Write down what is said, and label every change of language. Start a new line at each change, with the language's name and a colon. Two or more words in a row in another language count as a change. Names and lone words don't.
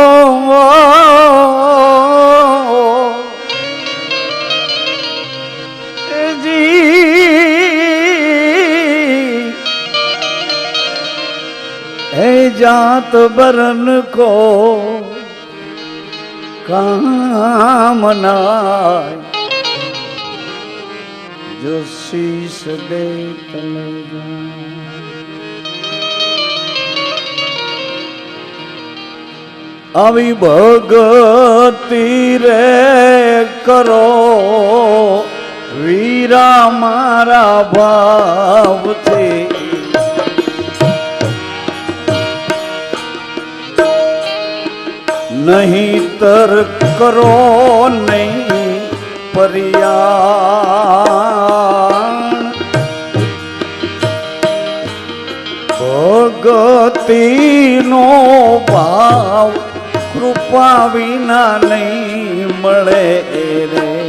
Hindi: है जात बरन को कामना, जो शीश दे तले जा.
Gujarati: આવી ભગતિ રે કરો વીરા મારા ભાવથી નહીતર કરો નહીં પર્યાણ ભગતિનો ભાવ કૃપા વિના નહીં મળે રે